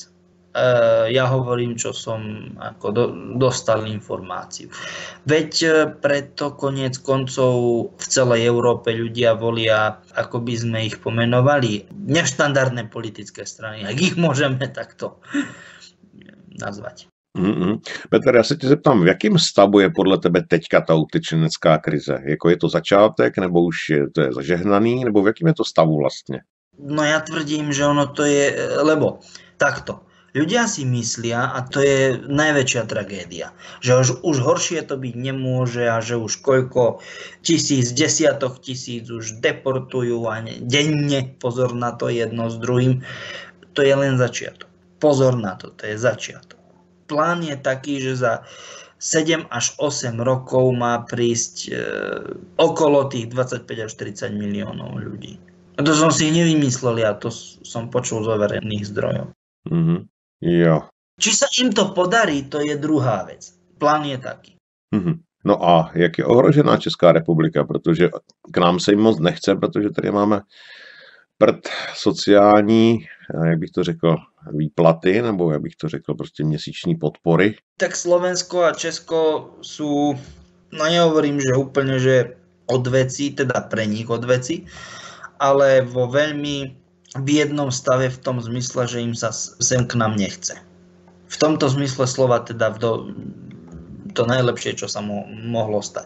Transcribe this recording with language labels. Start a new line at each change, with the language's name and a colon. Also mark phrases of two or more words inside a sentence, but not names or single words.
Slovak: Ja hovorím, čo som ako dostal informáciu. Veď preto koniec koncov v celej Európe ľudia volia, ako by sme ich pomenovali, neštandardné politické strany, ak ich môžeme takto nazvať.
Czech: Petr, já se tě zeptám, v jakém stavu je podle tebe teďka ta utečenecká krize? Jako je to začátek, nebo už to je zažehnaný, nebo v jakém je to stavu vlastně?
Slovak: No ja tvrdím, že ono to je, lebo takto. Ľudia si myslia, a to je najväčšia tragédia, že už horšie to byť nemôže a že už koľko desiatok tisíc už deportujú a denne, pozor na to jedno s druhým, to je len začiatok. Pozor na to je začiatok. Plán je taký, že za 7 až 8 rokov má prísť okolo tých 25 až 30 miliónov ľudí. A to som si nevymyslel, ja to som počul z overených zdrojov.
Czech: Jo.
Slovak: Či sa im to podarí, to je druhá vec. Plán je taký.
Czech: No a jak je ohrožená Česká republika, protože k nám se jim moc nechce, protože tady máme sociální, jak bych to řekl, výplaty, nebo jak bych to řekl, prostě měsíční podpory.
Slovak: Tak Slovensko a Česko sú, no nehovorím, že úplne, že odveci, teda pre nich odveci, ale vo veľmi biednom stave v tom zmysle, že im sa sem k nám nechce. V tomto zmysle slova teda to najlepšie, čo sa mohlo stať.